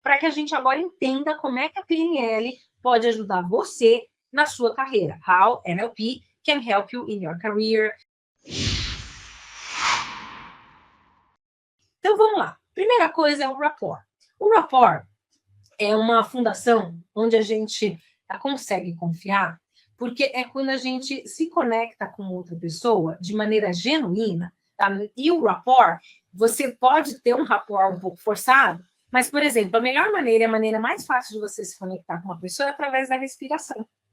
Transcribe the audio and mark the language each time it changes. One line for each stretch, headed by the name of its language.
Portuguese: para que a gente agora entenda como é que a PNL pode ajudar você na sua carreira.
English: How NLP can help you in your career.
Portuguese: Então vamos lá. Primeira coisa é o rapport. O rapport é uma fundação onde a gente consegue confiar, porque é quando a gente se conecta com outra pessoa de maneira genuína, tá? E o rapport, você pode ter um rapport um pouco forçado, mas, por exemplo, a melhor maneira, a maneira mais fácil de você se conectar com uma pessoa é através da respiração.